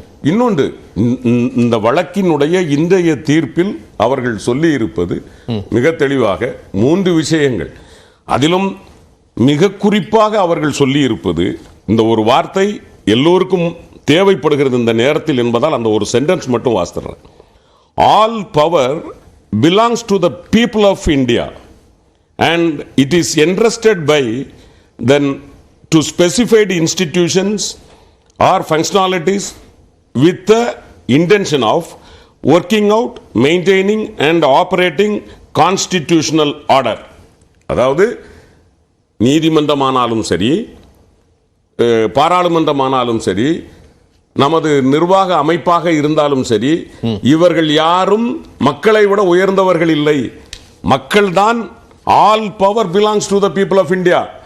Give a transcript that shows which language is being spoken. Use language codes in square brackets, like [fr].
[ta] இன்னொன்று, இந்த வழக்கினுடைய இன்றைய தீர்ப்பில் அவர்கள் சொல்லி இருப்பது மிக தெளிவாக 3 விஷயங்கள். அதிலும் மிக குறிப்பாக அவர்கள் சொல்லி இருப்பது, இந்த ஒரு வார்த்தை எல்லோருக்கும் தேவைப்படுகிறது இந்த நேரத்தில் என்பதால் அந்த ஒரு சென்டென்ஸ் மட்டும் வாசித்துறேன். [en] All power belongs to the people of India and it is entrusted by then to specified institutions or functionalities with the intention of working out, maintaining and operating constitutional order. [ta] அதாவது நீதிமன்றமானாலும் சரி, பாராளுமன்றமானாலும் சரி, நமது நிர்வாக அமைப்பாக இருந்தாலும் சரி, இவர்கள் யாரும் மக்களை விட உயர்ந்தவர்கள் இல்லை. மக்கள்தான், [en] All power belongs to the people of India.